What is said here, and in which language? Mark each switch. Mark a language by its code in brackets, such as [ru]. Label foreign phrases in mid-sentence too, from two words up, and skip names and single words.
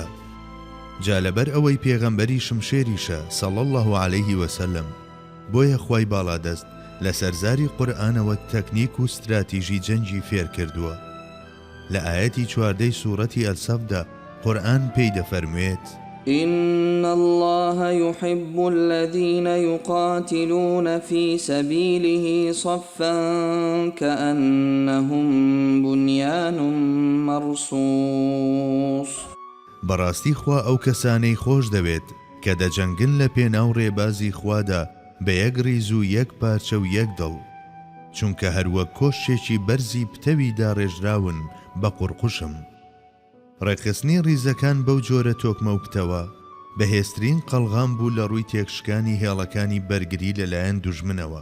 [ckb] جا لەبەر ئەوەی پێغەمبەری شمشێریشە [ar] صلی الله عليه وسلم، [ckb] بۆیە خوای باڵادەست لە سەرزاری قورئانەوە تەکنیک و استراتیژی جەنگی فێر کردووە. لە ئاەتی 14 سوورەتی ئەلسەفدا قورئان پێی دەفەرموێت [ar] إن الله يحب الذين يقاتلون في سبيله صفا كأنهم بنيان مرصوص. [ckb] بەڕاستی خوا ئەو کەسانەی خۆش دەوێت کە دەجەنگن لە پێناو ڕێبازی خوادا بە یەک ڕیز و یەک پارچە و یەک دڵ، چونکە هەروەک کۆشتێکی بەرزی پتەویدا ڕێژراون بە قوڕقوشم. ڕێکخستنی ڕیزەکان بەو جۆرە تۆکمە و پتەوە بەهێزترین قەڵغام بوو لە ڕووی تێکشکانی هێڵەکانی بەرگری لەلایەن دوژمنەوە.